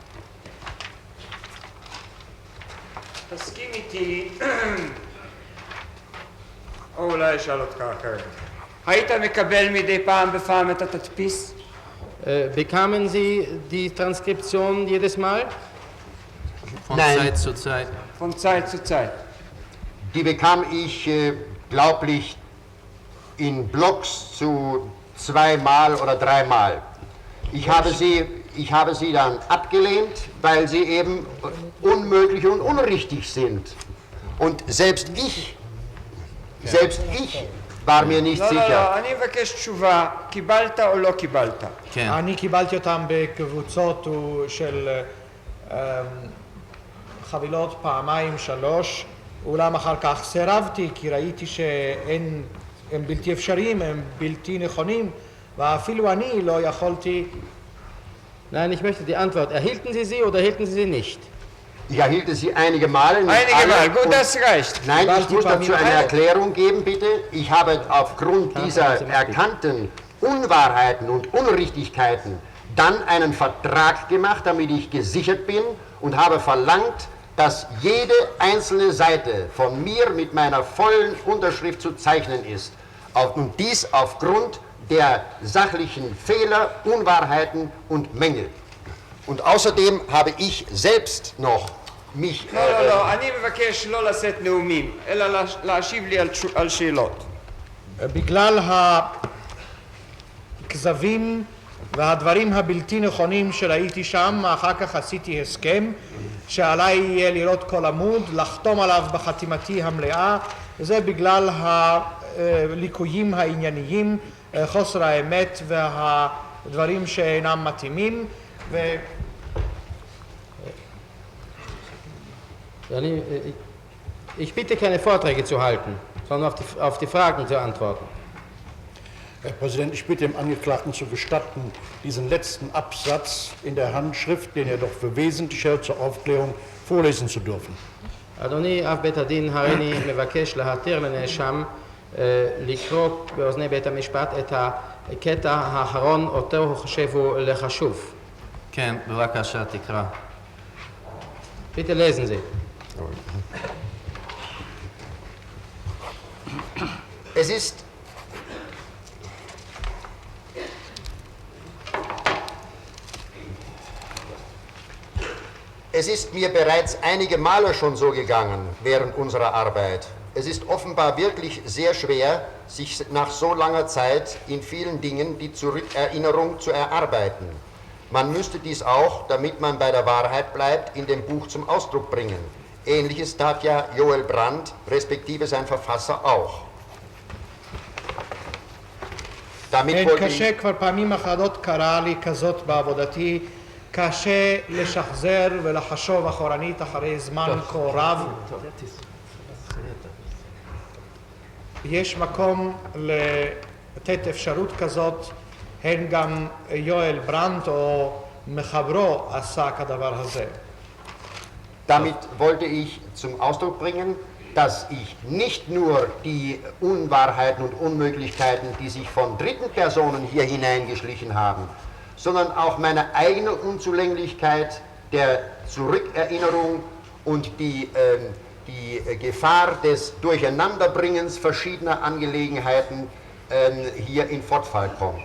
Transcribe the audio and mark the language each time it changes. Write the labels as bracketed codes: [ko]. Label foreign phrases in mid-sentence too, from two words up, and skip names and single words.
[he] תסכים איתי, או אולי אשאל אותך אחרת. היית מקבל מדי פעם בפעם את התדפיס? [de] Bekamen Sie die Transkription jedes Mal? Von Nein. Zeit zu Zeit. Von Zeit zu Zeit. Die bekam ich, glaublich, in Blocks zu 2-mal oder 3-mal. Ich habe sie dann abgelehnt, weil sie eben unmöglich und unrichtig sind. Und selbst ich war mir nicht sicher. [he] לא, אני מבקש תשובה, קיבלת או לא קיבלת? כן. אני קיבלתי אותם בקבוצות של חבילות פעמיים, 3, אולם אחר כך סירבתי, כי ראיתי שהם בלתי אפשריים, הם בלתי נכונים, ואפילו אני לא יכולתי... [de] Nein, ich möchte die Antwort. Erhielten Sie sie oder erhielten Sie sie nicht? Ich erhielte sie einige Male. Einige Mal, gut, das reicht. Nein, ich muss dazu eine Erklärung geben, bitte. Ich habe aufgrund dieser erkannten Unwahrheiten und Unrichtigkeiten dann einen Vertrag gemacht, damit ich gesichert bin und habe verlangt, dass jede einzelne Seite von mir mit meiner vollen Unterschrift zu zeichnen ist. Und dies aufgrund der sachlichen Fehler, Unwahrheiten und Mängel. Und außerdem habe ich selbst noch mich... [he] לא, אני מבקש לא לשאת נאומים, אלא להשיב לי על שאלות. בגלל הכזבים והדברים הבלתי נכונים שראיתי שם, אחר כך עשיתי הסכם שעליי יהיה לראות כל עמוד, לחתום עליו בחתימתי המלאה, וזה בגלל הליקויים הענייניים, חוסר האמת והדברים שאינם מתאימים. [de] Ich bitte keine Vorträge zu halten, sondern auf die Fragen zu antworten. Herr Präsident, ich bitte dem Angeklagten zu gestatten, diesen letzten Absatz in der Handschrift, den er doch für wesentlich hält zur Aufklärung, vorlesen zu dürfen. [he] אדוני, אב בית הדין הריני מבקש להתיר לנאשם לקרוא באוזני בית המשפט את הקטע האחרון, אותו הוא חושב הוא לחשוב. כן, בבקשה תקרא. [de] Bitte lesen Sie. Es ist mir bereits einige Male schon so gegangen während unserer Arbeit. Es ist offenbar wirklich sehr schwer, sich nach so langer Zeit in vielen Dingen die Zurückerinnerung zu erarbeiten. Man müsste dies auch, damit man bei der Wahrheit bleibt, in dem Buch zum Ausdruck bringen. Ähnliches tat ja Joel Brandt, respektive sein Verfasser auch. [he] כן, קשה, כבר פעמים אחדות קרה לי כזאת בעבודתי, קשה לשחזר ולחשוב אחורנית אחרי זמן כה רב. יש מקום לתת אפשרות כזאת, הן גם יואל ברנט או מחברו עשה כדבר הזה. [de] Damit wollte ich zum Ausdruck bringen, dass ich nicht nur die Unwahrheiten und Unmöglichkeiten, die sich von dritten Personen hier hineingeschlichen haben, sondern auch meine eigene Unzulänglichkeit der Zurückerinnerung und die Gefahr des Durcheinanderbringens verschiedener Angelegenheiten hier in Fortfall kommt.